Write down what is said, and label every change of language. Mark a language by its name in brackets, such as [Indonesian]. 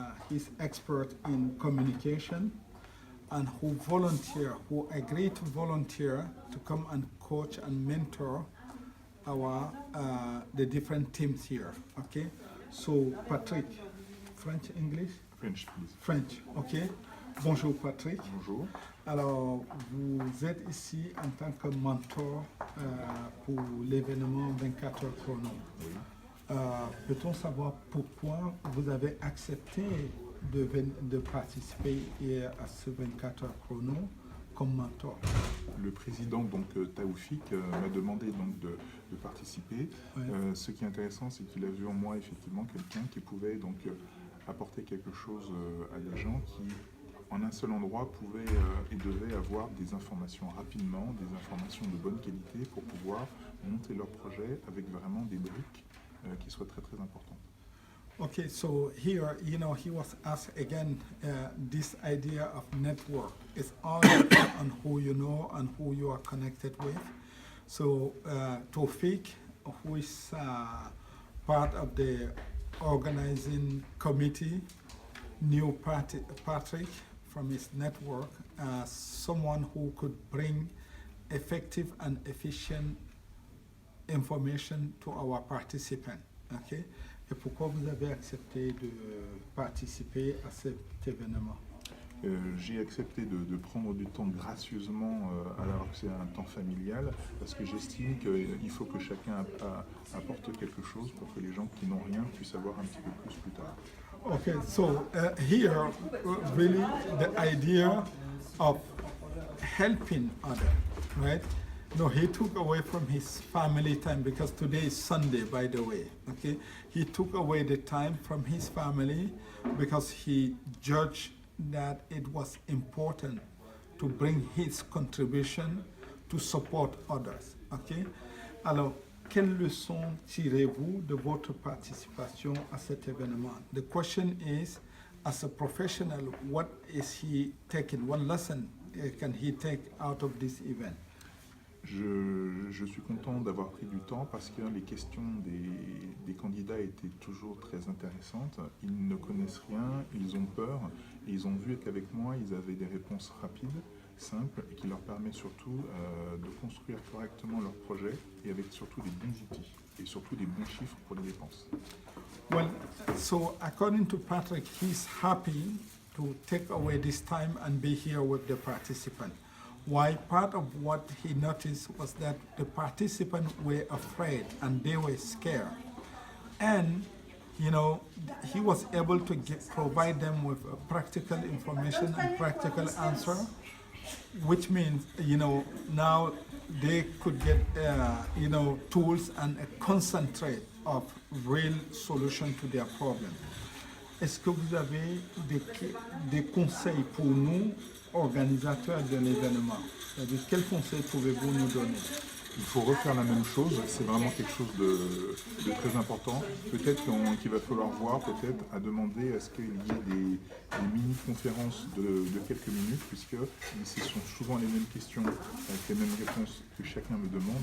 [English] He's expert in communication and who agreed to volunteer to come and coach and mentor the different teams here. Okay, so Patrick, French, English? French, please. French, ok. Bonjour Patrick. [French] Bonjour. Alors, vous êtes ici en tant que mentor pour l'événement 24 heures chrono. Oui. Peut-on savoir pourquoi vous avez accepté de participer à ce 24 heures chrono comme mentor? Le président, donc Taoufik, m'a demandé donc de participer. Ouais. Ce qui est intéressant, c'est qu'il a vu en moi effectivement quelqu'un qui pouvait donc apporter quelque chose à des gens qui, en un seul endroit, pouvaient et devaient avoir des informations rapidement, des informations de bonne qualité pour pouvoir monter leur projet avec vraiment des briques qui soient très très importantes. [English] Okay, so here, he was asked again, this idea of network is all on who you know and who you are connected with. So Taoufik, who is part of the organizing committee, knew Patrick from his network as someone who could bring effective and efficient information to our participants. Okay? [French] Et pourquoi vous avez accepté de participer à cet événement? J'ai accepté de prendre du temps gracieusement alors que c'est un temps familial parce que j'estime qu'il faut que chacun apporte quelque chose pour que les gens qui n'ont rien puissent avoir un petit peu plus tard. [English] Okay, so here really the idea of helping others, right? No, he took away from his family time because today is Sunday, by the way. Okay, he took away the time from his family because he judged that it was important to bring his contribution to support others. [French] Okay, alors quelle leçon tirez-vous de votre participation à cet événement? [English] The question is, as a professional, what is he taking? What lesson can he take out of this event? [French] Je suis content d'avoir pris du temps parce que les questions des candidats étaient toujours très intéressantes. Ils ne connaissent rien, ils ont peur et ils ont vu qu'avec moi, ils avaient des réponses rapides, simples et qui leur permettent surtout de construire correctement leur projet et avec surtout des bons outils et surtout des bons chiffres pour les dépenses. [English] Well, so according to Patrick, he's happy to take away this time and be here with the participant. Why? Part of what he noticed was that the participants were afraid and they were scared. And, he was able to provide them with practical information and practical answer, which means, now they could get, tools and a concentrate of real solution to their problem. [French] Est-ce que vous avez des conseils pour nous, organisateurs de l'événement? C'est-à-dire, quels conseils pouvez-vous nous donner? Il faut refaire la même chose, c'est vraiment quelque chose de très important. Peut-être qu'il va falloir voir, peut-être à demander à ce qu'il y ait des mini-conférences de quelques minutes, puisque ce sont souvent les mêmes questions, avec les mêmes réponses que chacun me demande.